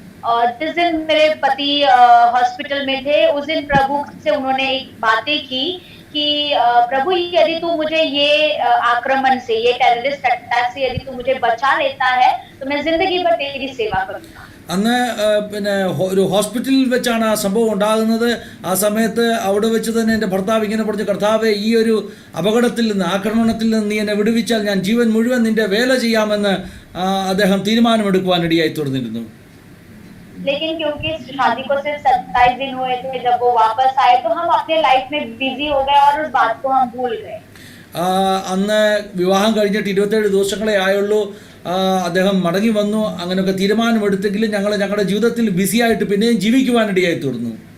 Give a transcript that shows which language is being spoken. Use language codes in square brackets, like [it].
[hi] और जिस दिन मेरे पति हॉस्पिटल में थे, उस दिन प्रभु से उन्होंने एक बातें की कि प्रभु यदि तू मुझे ये आक्रमण से, ये टेररिस्ट अटैक से यदि तू मुझे बचा लेता है तो मैं जिंदगी भर तेरी सेवा करूंगा. [ml] അന്ന് പിന്നെ ഒരു ഹോസ്പിറ്റലിൽ വെച്ചാണ് ആ സംഭവം ഉണ്ടാകുന്നത്. ആ സമയത്ത് അവിടെ വെച്ച് തന്നെ എൻ്റെ ഭർത്താവ് ഇങ്ങനെ പറഞ്ഞു, കർത്താവെ ഈ ഒരു അപകടത്തിൽ നിന്ന്, ആക്രമണത്തിൽ നിന്ന് നീ എന്നെ വിടുവിച്ചാൽ ഞാൻ ജീവൻ മുഴുവൻ നിന്റെ വേല ചെയ്യാമെന്ന് അദ്ദേഹം തീരുമാനമെടുക്കുവാനിടയായി തീർന്നിരുന്നു. [hi] लेकिन क्योंकि शादी को सिर्फ 27 दिन हुए थे, जब वो वापस आए तो हम अपने लाइफ में बिजी हो गए और उस बात को हम भूल गए. [ml] അന്ന് വിവാഹം കഴിഞ്ഞിട്ട് 27 ദിവസങ്ങളെ ആയുള്ളൂ. അദ്ദേഹം മടങ്ങി വന്നു. അങ്ങനെയൊക്കെ തീരുമാനമെടുത്തെങ്കിലും ഞങ്ങൾ ഞങ്ങളുടെ ജീവിതത്തിൽ ബിസി ആയിട്ട് പിന്നെയും ജീവിക്കുവാനിടയായി തീർന്നു.